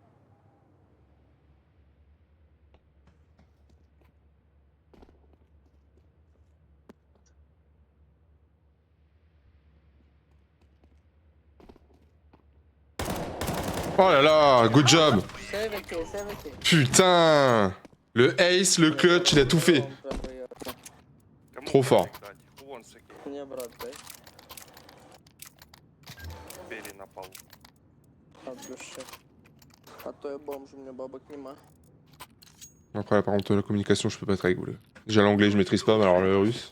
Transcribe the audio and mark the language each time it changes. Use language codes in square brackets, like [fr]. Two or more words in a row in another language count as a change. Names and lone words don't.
[fr] Oh là là, [en] good job. [fr] 70, 70. Putain. Le ace, le clutch, il a tout fait. [ru] Кому [fr] Trop fort. [ru] дать? Вон с каким. Мне брат, дай. Бери на полу. От души. А то я бомж, у меня бабок нема. [fr] Après, là, par contre, la communication, je peux pas être avec vous. Là. Déjà l'anglais, je maîtrise pas, mais alors le russe.